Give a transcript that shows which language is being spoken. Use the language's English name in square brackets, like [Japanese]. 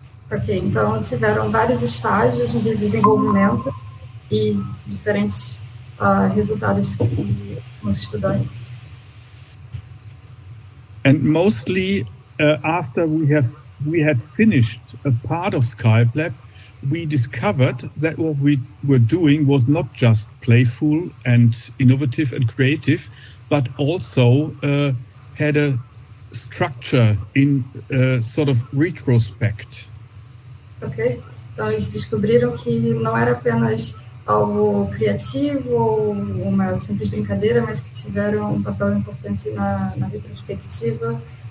[Portuguese] Ok, então tiveram vários estágios de desenvolvimento e diferentes resultados com os estudantes. [English] And mostly after we had finished a part of Skype Lab, we discovered that what we were doing was not just playful and innovative and creative, but also had a structure in sort of retrospect. [Portuguese] Ok, então eles descobriram que não era apenas algo criativo ou uma simples brincadeira, mas que tiveram um papel importante na retrospectiva.